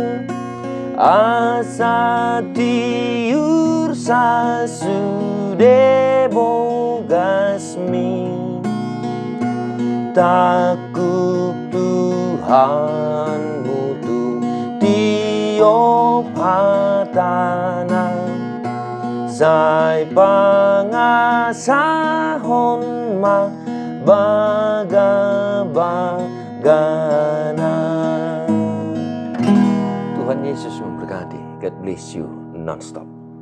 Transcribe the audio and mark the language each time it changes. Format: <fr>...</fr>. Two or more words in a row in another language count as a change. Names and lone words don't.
<bbc>asa diur sasude bogasmi, takut Tuhan mutu tiop hatana, sai pangasahon ma baga-bagana.</bbc> <id>Tuhan Yesus memberkati.</id> <en>God bless you non-stop.</en>